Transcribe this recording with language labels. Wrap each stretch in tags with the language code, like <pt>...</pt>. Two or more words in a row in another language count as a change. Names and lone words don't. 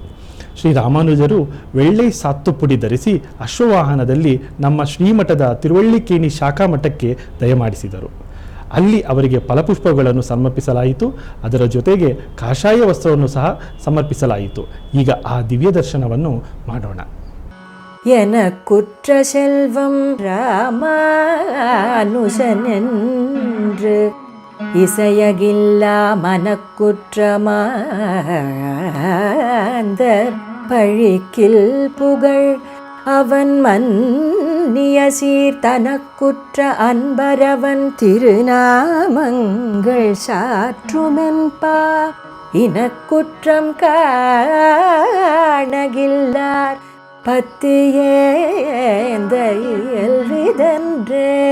<kn>ಶ್ರೀ ರಾಮಾನುಜರು</kn> <ta>வெள்ளை சாத்துப்படி</ta> <kn>ಧರಿಸಿ ಅಶ್ವವಾಹನದಲ್ಲಿ ನಮ್ಮ ಶ್ರೀಮಠದ ತಿರುವಳ್ಳಿಕೇಣಿ ಶಾಖಾ ಮಠಕ್ಕೆ ದಯಮಾಡಿಸಿದರು. ಅಲ್ಲಿ ಅವರಿಗೆ ಫಲಪುಷ್ಪಗಳನ್ನು ಸಮರ್ಪಿಸಲಾಯಿತು. ಅದರ ಜೊತೆಗೆ ಕಾಷಾಯ ವಸ್ತ್ರವನ್ನು ಸಹ ಸಮರ್ಪಿಸಲಾಯಿತು. ಈಗ ಆ ದಿವ್ಯ ದರ್ಶನವನ್ನು ಮಾಡೋಣ.</kn> <ta>எனக்குற்ற செல்வம் ராமானுஜனென்று இசையகில்லா மனக்குற்ற மாந்தர் பழிக்கில் புகழ் அவன் மன்னிய சீர் தனக்குற்ற அன்பரவன் திருநாமங்கள் சாற்றுமென்பா இனக்குற்றம் காணகில்லார் பத்தியேந்த இயல்விதன்றே.</ta>